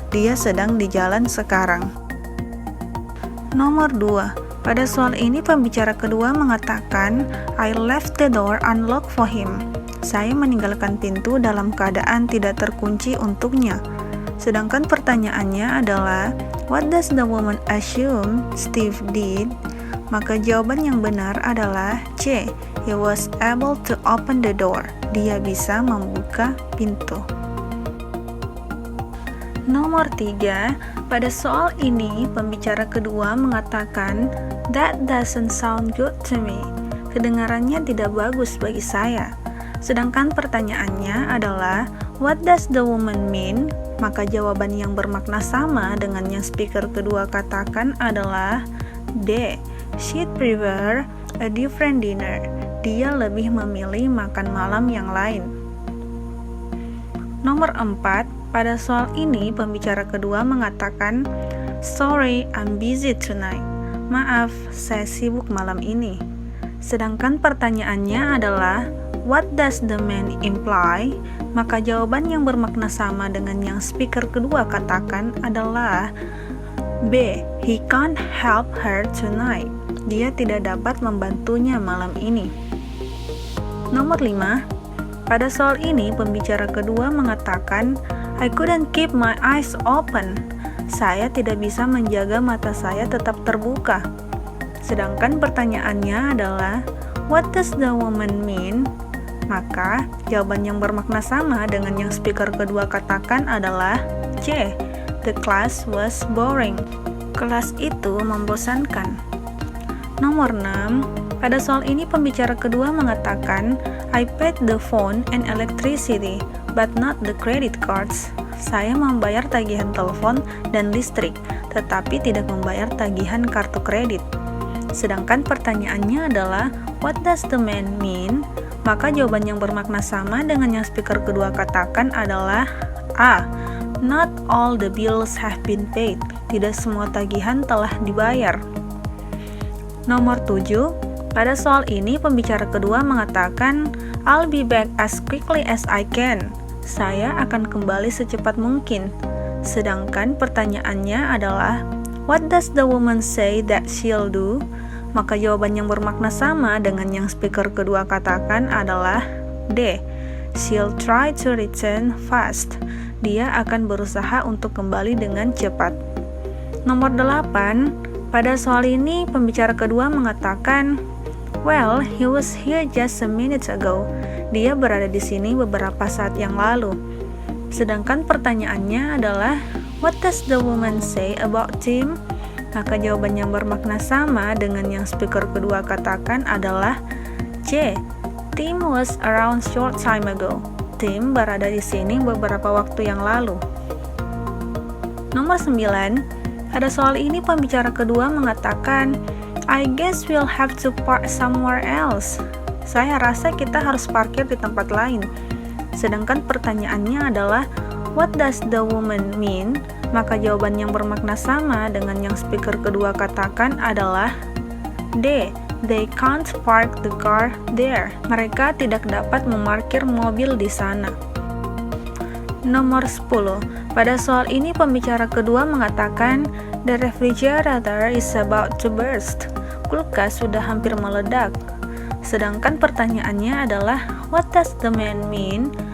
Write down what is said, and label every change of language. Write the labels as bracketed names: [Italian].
[Indonesian] Dia sedang di jalan sekarang. Nomor 2, pada soal ini pembicara kedua mengatakan, [English] "I left the door unlocked for him." [Indonesian] Saya meninggalkan pintu dalam keadaan tidak terkunci untuknya. Sedangkan pertanyaannya adalah, [English] what does the woman assume Steve did? [Indonesian] Maka jawaban yang benar adalah C. [English] He was able to open the door. [Indonesian] Dia bisa membuka pintu. Nomor 3, pada soal ini pembicara kedua mengatakan, [English] that doesn't sound good to me. [Indonesian] Kedengarannya tidak bagus bagi saya. Sedangkan pertanyaannya adalah, [English] what does the woman mean? [Indonesian] Maka jawaban yang bermakna sama dengan yang speaker kedua katakan adalah D. [English] She'd prefer a different dinner. [Indonesian] Dia lebih memilih makan malam yang lain. Nomor 4, pada soal ini pembicara kedua mengatakan, [English] sorry, I'm busy tonight. [Indonesian] Maaf, saya sibuk malam ini. Sedangkan pertanyaannya adalah, [English] what does the man imply? [Indonesian] Maka jawaban yang bermakna sama dengan yang speaker kedua katakan adalah B. [English] He can't help her tonight. [Indonesian] Dia tidak dapat membantunya malam ini. Nomor 5, pada soal ini pembicara kedua mengatakan, [English] I couldn't keep my eyes open. [Indonesian] Saya tidak bisa menjaga mata saya tetap terbuka. Sedangkan pertanyaannya adalah, [English] what does the woman mean? [Indonesian] Maka jawaban yang bermakna sama dengan yang speaker kedua katakan adalah C. [English] The class was boring. [Indonesian] Kelas itu membosankan. Nomor 6, pada soal ini pembicara kedua mengatakan, [English] I paid the phone and electricity, but not the credit cards. [Indonesian] Saya membayar tagihan telepon dan listrik, tetapi tidak membayar tagihan kartu kredit. Sedangkan pertanyaannya adalah, [English] what does the man mean? [Indonesian] Maka jawaban yang bermakna sama dengan yang speaker kedua katakan adalah A. [English] Not all the bills have been paid. [Indonesian] Tidak semua tagihan telah dibayar. Nomor 7, pada soal ini pembicara kedua mengatakan, [English] I'll be back as quickly as I can. [Indonesian] Saya akan kembali secepat mungkin. Sedangkan pertanyaannya adalah, [English] what does the woman say that she'll do? [Indonesian] Maka jawaban yang bermakna sama dengan yang speaker kedua katakan adalah D. [English] She'll try to return fast. [Indonesian] Dia akan berusaha untuk kembali dengan cepat. Nomor 8, pada soal ini pembicara kedua mengatakan, [English] well, he was here just a minute ago. [Indonesian] Dia berada di sini beberapa saat yang lalu. Sedangkan pertanyaannya adalah, [English] what does the woman say about Tim? [Indonesian] Maka jawaban yang bermakna sama dengan yang speaker kedua katakan adalah C. [English] Tim was around short time ago. [Indonesian] Tim berada di sini beberapa waktu yang lalu. Nomor 9, pada soal ini pembicara kedua mengatakan, [English] I guess we'll have to park somewhere else. [Indonesian] Saya rasa kita harus parkir di tempat lain. Sedangkan pertanyaannya adalah, [English] what does the woman mean? [Indonesian] Maka jawaban yang bermakna sama dengan yang speaker kedua katakan adalah D. [English] They can't park the car there. [Indonesian] Mereka tidak dapat memarkir mobil di sana. Nomor 10, pada soal ini pembicara kedua mengatakan, [English] the refrigerator is about to burst. [Indonesian] Kulkas sudah hampir meledak. Sedangkan pertanyaannya adalah, [English] what does the man mean?